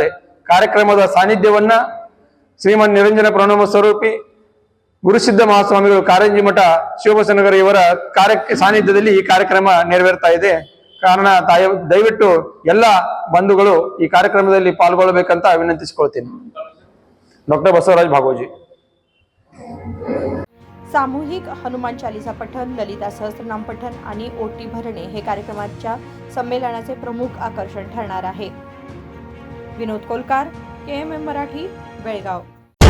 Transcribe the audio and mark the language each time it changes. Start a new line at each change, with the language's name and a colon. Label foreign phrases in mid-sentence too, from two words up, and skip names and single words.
Kannada: ಕಾರ್ಯಕ್ರಮದ ಸಾನ್ನಿಧ್ಯವನ್ನ ಶ್ರೀಮನ್ ನಿರಂಜನ ಪ್ರಣವ ಸ್ವರೂಪಿ ಗುರುಸಿದ್ಧ ಮಹಾಸ್ವಾಮಿಗಳು ಕಾರಂಜಿ ಮಠ ಶಿವಬಸವನಗರ ಇವರ ಸಾನ್ನಿಧ್ಯದಲ್ಲಿ ಈ ಕಾರ್ಯಕ್ರಮ ನೆರವೇರ್ತಾ ಇದೆ। ಕಾರಣ ದಯವಿಟ್ಟು ಎಲ್ಲ ಬಂಧುಗಳು ಈ ಕಾರ್ಯಕ್ರಮದಲ್ಲಿ ಪಾಲ್ಗೊಳ್ಳಬೇಕಂತ ವಿನಂತಿಸಿಕೊಳ್ತೀನಿ।
Marathi: डॉक्टर बसवराज भागोजी। सामूहिक हनुमान चालीसा पठण, ललिता सहस्त्रनाम पठण आणि ओटी भरणे हे कार्यक्रमाच्या संमेलनाचे प्रमुख आकर्षण ठरणार आहे। विनोद कोलकार, KMM मराठी, बेळगाव।